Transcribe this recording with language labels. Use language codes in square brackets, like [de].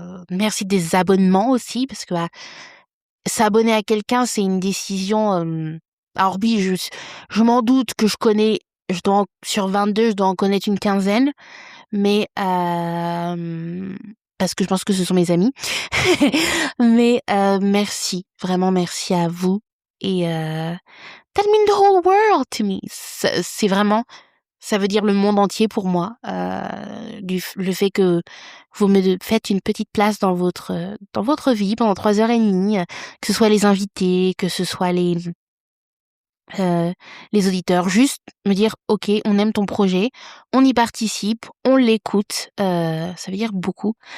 [fr] Merci des abonnements aussi, parce que s'abonner à quelqu'un, c'est une décision. Alors oui, je m'en doute que sur 22, je dois en connaître une quinzaine, mais parce que je pense que ce sont mes amis. Mais merci, vraiment merci à vous. [en] Et that means the whole world to me. [fr] C'est vraiment, ça veut dire le monde entier pour moi. Le fait que vous me faites une petite place dans votre vie pendant 3h30, que ce soit les invités, que ce soit les auditeurs, juste me dire ok, on aime ton projet, on y participe, on l'écoute, ça veut dire beaucoup.